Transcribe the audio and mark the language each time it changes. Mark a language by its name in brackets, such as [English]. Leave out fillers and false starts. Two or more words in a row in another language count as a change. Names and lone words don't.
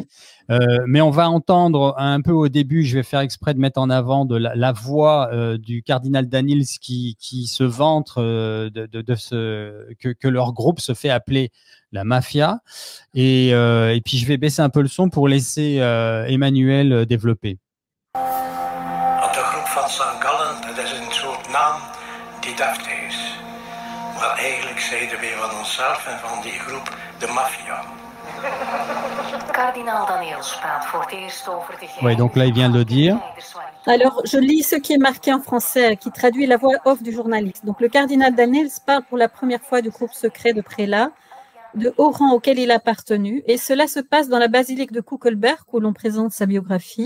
[French] Mais on va entendre un peu au début, je vais faire exprès de mettre en avant la voix du cardinal Daniels qui qui se vantent que leur groupe se fait appeler la mafia. Et puis, je vais baisser un peu le son pour laisser Emmanuel développer. [Dutch] De groep van St. Gallen, dat is een soort naam die deftig is. Maar eigenlijk zeiden wij van onszelf en van die groep de maffia. Kardinaal Daniels praat voor het eerst over de [French] Oui, donc là, il vient de le dire. Alors, je lis ce qui est marqué en français, qui traduit la voix off du journaliste. Donc, le cardinal Daniels parle pour la première fois du groupe secret de prélats de haut rang auquel il a appartenu, et cela se passe dans la basilique de Kuckelberg, où l'on présente sa biographie.